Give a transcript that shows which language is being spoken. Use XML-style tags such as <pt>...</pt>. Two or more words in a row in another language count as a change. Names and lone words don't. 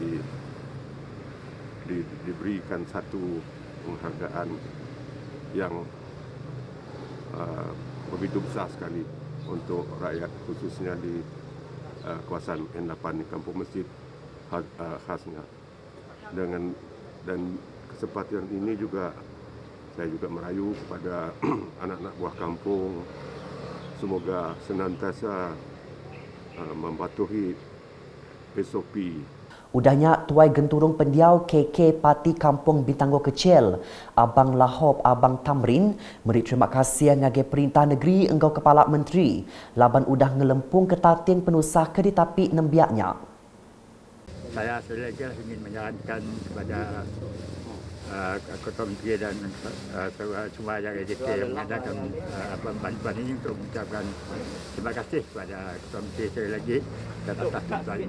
<ms>diberikan satu penghargaan yang begitu besar sekali untuk rakyat khususnya di kawasan N8 di Kampung Masjid khasnya. Dan kesempatan ini juga saya juga merayu kepada anak-anak buah kampung semoga senantiasa mematuhi SOP.</ms> <iba>Udahnya tuai genturung pendiau KK Parti Kampung Bintango Kecil, Abang Lahop Abang Tamrin, beri terima kasih ngagai perintah negeri engkau Kepala Menteri, laban udah ngelempung ketating penusah keditapi nembiaknya.</iba> <ms>Saya sekali lagi ingin menyarankan kepada Ketua Menteri dan semua yang ADK yang mengadakan bantuan ini untuk mengucapkan terima kasih kepada Ketua Menteri sekali lagi dan atas bantuan ini.</ms>